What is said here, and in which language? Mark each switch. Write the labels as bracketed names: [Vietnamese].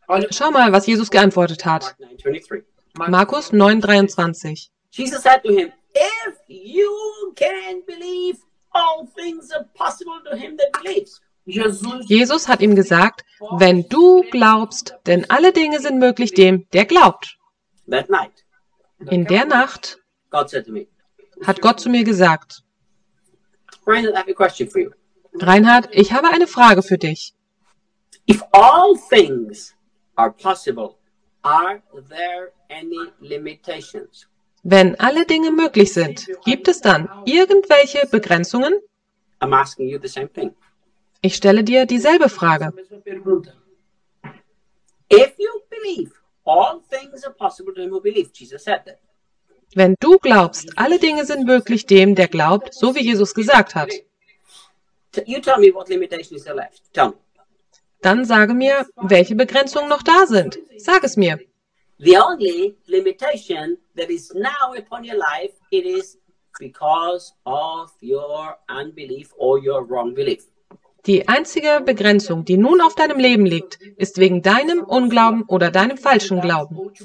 [German] Schau mal, was Jesus geantwortet hat. Markus 9,23. [English] Jesus said to him, if you can believe, all things are possible to him that believes. [German] Jesus hat ihm gesagt, wenn du glaubst, denn alle Dinge sind möglich dem, der glaubt. [English] That night. [German] In der Nacht hat Gott zu mir gesagt, [English] Reinhard, I have a question for you. [German] Reinhard, ich habe eine Frage für dich. [English] If all things are possible, are there any limitations? [German] Wenn alle Dinge möglich sind, gibt es dann irgendwelche Begrenzungen? [English] I'm asking you the same thing. [German] Ich stelle dir dieselbe Frage. [English] If you believe, all things are possible to him who believes. Jesus said that. [German] Wenn du glaubst, alle Dinge sind möglich dem, der glaubt, so wie Jesus gesagt hat. [English] You tell me what limitations are left. Tell me. [German] Dann sage mir, welche Begrenzungen noch da sind. Sag es mir. [English] The only limitation that is now upon your life, it is because of your unbelief or your wrong belief. [German] Die einzige Begrenzung, die nun auf deinem Leben liegt, ist wegen deinem Unglauben oder deinem falschen Glauben.